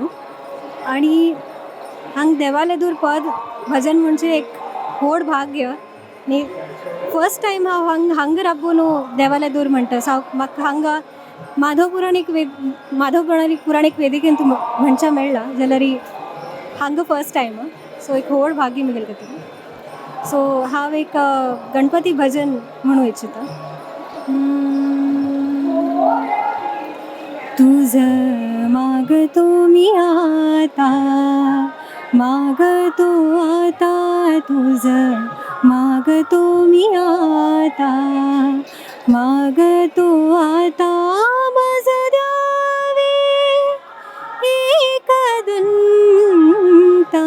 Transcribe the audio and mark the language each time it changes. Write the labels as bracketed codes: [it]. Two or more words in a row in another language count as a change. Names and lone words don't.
[kok] आनी हांग देवालेदूर पद भजन म्हणजे एक व्हड भाग्य आनी [en] first time [kok] हांव हांग राबून देवालेदूर म्हणटा. म्हाका हांगा माधव पुराणीक वेदिकेंत म्हणच्या मेळ्ळा जाल्यार हांगा [en] first time. [kok] सो एक व्हड भाग्य म्हगेले खातीर. सो हांव एक गणपती भजन म्हणू इच्छिता. [mr] तुझं मागतो मी आता, मागतो आता, तुझं मागतो मी आता, मागतो आता, मज द्यावे एकदंता.